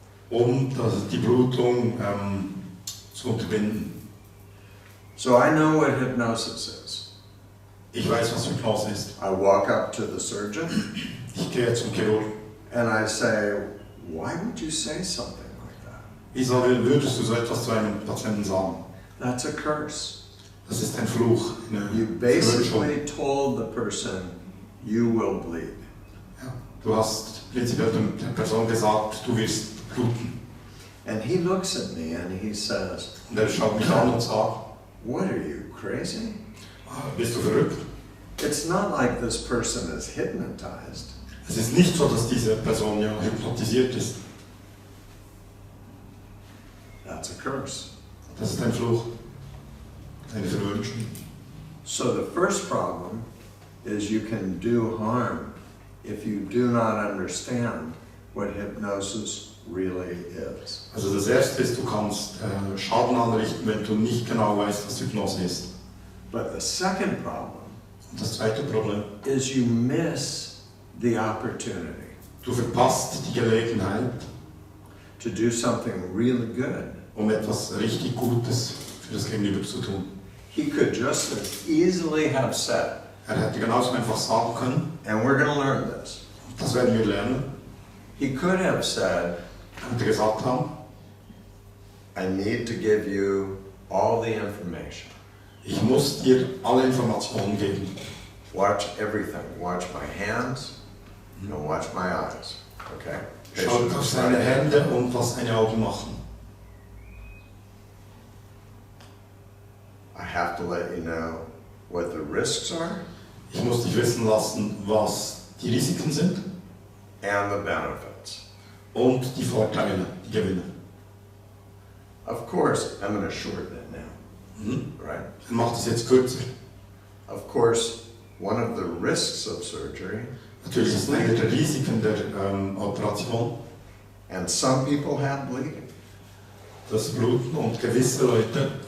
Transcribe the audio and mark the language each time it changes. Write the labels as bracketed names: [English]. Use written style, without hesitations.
[German] Die Blutung zu unterbinden. [English] So I know what hypnosis is. [German] Ich weiß, was Hypnose ist. [English] I walk up to the surgeon [German] Ich gehe zum Chirurg. [English] and I say, why would you say something like that? [German] Wieso würdest du so etwas zu einem Patienten sagen? [English] That's a curse. [German] Das ist ein Fluch. [English] You basically told the person, you will bleed. [German] Ja, du hast prinzipiell der Person gesagt, du wirst bluten. [English] And he looks at me and he says, [German] Und er schaut mich an und sagt, [English] what are you, crazy? [German] Bist du verrückt? [English] It's not like this person is hypnotized. [German] Es ist nicht so, dass diese Person ja hypnotisiert ist. [English] That's a curse. [German] Das ist ein Fluch, eine Verwünschung. [English] So the first problem is you can do harm if you do not understand what hypnosis really is. [German] Also das erste ist, du kannst Schaden anrichten, wenn du nicht genau weißt, was Hypnose ist. [English] But the second problem [German] Und das zweite Problem, [English] is you miss the opportunity [German] du verpasst die Gelegenheit, [English] to do something really good. [German] etwas richtig Gutes für das Gegenüber zu tun. [English] He could just as easily have said, [German] Hätte genauso einfach sagen können, [English] and we're going to learn this. [German] Das werden wir lernen. [English] He could have said, [German] Hätte gesagt haben, [English] I need to give you all the information. [German] ich muss dir alle Informationen geben. [English] Watch everything. Watch my hands and watch my eyes. Okay? [German] Schaut auf seine Hände und was seine Augen machen. [English] I have to let you know what the risks are. [German] Ich muss dich wissen lassen, was die Risiken sind. [English] And the benefits. [German] Und die Vorteile, die Gewinne. [English] Of course, I'm going to shorten it now. Right? [German] Er macht es jetzt kürzer. [English] Of course, one of the risks of surgery. [German] Natürlich ist eine der Risiken der Operation. [English] And some people have bleeding. [German] Das Bluten und gewisse Leute.